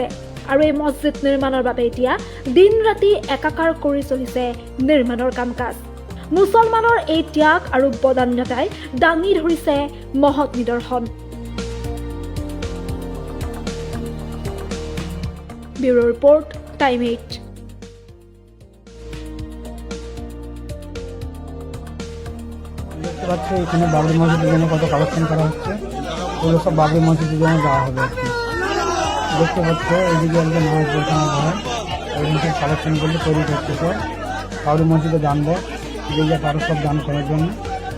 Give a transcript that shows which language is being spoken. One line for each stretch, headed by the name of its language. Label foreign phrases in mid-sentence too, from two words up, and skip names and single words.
Assamese: আৰু এই মছজিদ নিৰ্মাণৰ বাবে এতিয়া দিন ৰাতি একাকাৰ কৰি চলিছে নিৰ্মাণৰ কাম কাজ। মুছলমানৰ এই ত্যাগ আৰু বদান্যতাই দাঙি ধৰিছে মহৎ নিদৰ্শন। ব্যুৰো ৰিপৰ্ট, টাইম 8।
Bangla: দেখতে পাচ্ছি এখানে বাবরি মসজিদের জন্য কত কালেকশন করা হচ্ছে, ওগুলো সব বাবরি মসজিদের জন্য দেওয়া হবে আর কি। দেখতে পাচ্ছ এইদিকে একজন নামাজ পড়তে হয়, ওইদিন সব কালেকশন করলে তৈরি করতেছে বাবরি মসজিদে দান দেয়, যে আরও সব দান করার জন্য।